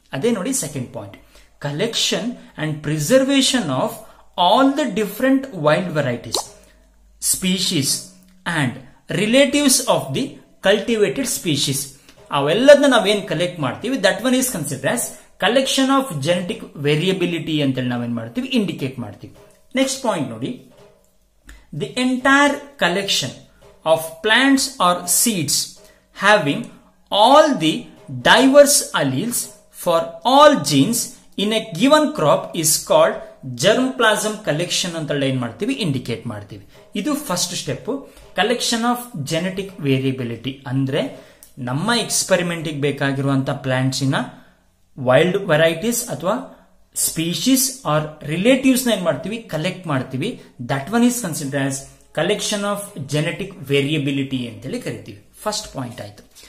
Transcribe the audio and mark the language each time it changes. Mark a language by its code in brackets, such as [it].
[kn] ಅದೇ ನೋಡಿ [en] Second point, collection and preservation of all the different wild varieties, species and relatives of the cultivated species. [kn] ಅವೆಲ್ಲದನ್ನ ನಾವೇನ್ collect ಮಾಡ್ತೀವಿ, [en] that one is consider as collection of genetic variability [kn] ಅಂತೇಳಿ ನಾವೇನ್ ಮಾಡ್ತೀವಿ, indicate ಮಾಡ್ತೀವಿ. Next point ನೋಡಿ, [en] the entire collection of plants or seeds having all the diverse alleles for all genes in a given crop is called germplasm collection [kn] ಅಂತ ಏನ್ ಮಾಡ್ತೀವಿ, indicate ಮಾಡ್ತೀವಿ. ಇದು first step, collection of genetic variability. ಅಂದ್ರೆ ನಮ್ಮ experiment ಬೇಕಾಗಿರುವಂತ plants ಇನ wild varieties ಅಥವಾ species R relatives ನ ಏನ್ ಮಾಡ್ತೀವಿ, ಕಲೆಕ್ಟ್ ಮಾಡ್ತೀವಿ. [en] that one is consider as collection of genetic variability [kn] ಅಂತೇಳಿ ಕರಿತೀವಿ. ಫಸ್ಟ್ ಪಾಯಿಂಟ್ ಆಯ್ತು.